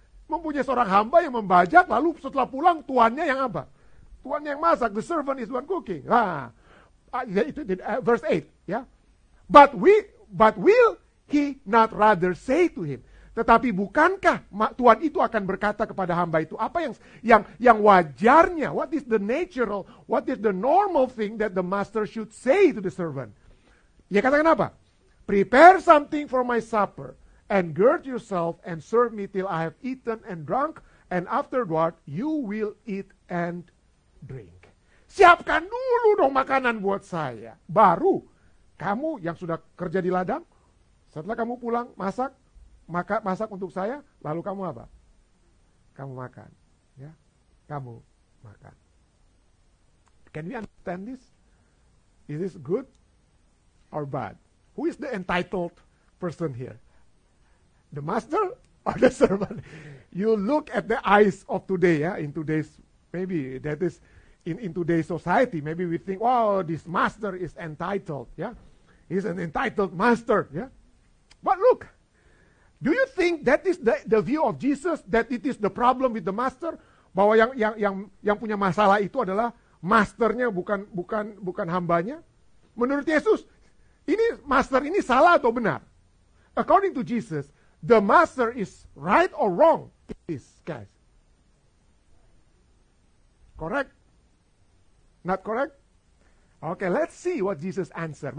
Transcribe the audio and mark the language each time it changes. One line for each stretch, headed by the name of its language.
Indonesian: Mempunyai seorang hamba yang membajak, lalu setelah pulang tuannya yang apa? Tuannya yang masak.
English: The servant is one cooking.
Indonesian: Nah, itu
English: verse 8, ya. But will he not rather say to him?
Indonesian: Tetapi bukankah Tuhan itu akan berkata kepada hamba itu apa yang wajarnya?
English: What is the natural, what is the normal thing that the master should say to the servant?
Indonesian: Dia katakan apa?
English: Prepare something for my supper, and gird yourself and serve me till I have eaten and drunk, and afterward you will eat and drink.
Indonesian: Siapkan dulu dong makanan buat saya. Baru kamu yang sudah kerja di ladang, setelah kamu pulang masak untuk saya, lalu kamu apa? Kamu makan, ya. Kamu makan.
English: Can we understand this? Is this good or bad? Who is the entitled person here? The master or the servant? You look at the eyes of today, yeah, in today's, maybe that is in today's society, maybe we think, oh, this master is entitled, yeah. He's an entitled master, yeah. But look, do you think that is the view of Jesus, that it is the problem with the master?
Indonesian: Bahwa yang punya masalah itu adalah masternya, bukan hambanya? Menurut Yesus, ini master ini salah atau benar?
English: According to Jesus, the master is right or wrong? It is, guys. Correct? Not correct? Okay, let's see what Jesus answered.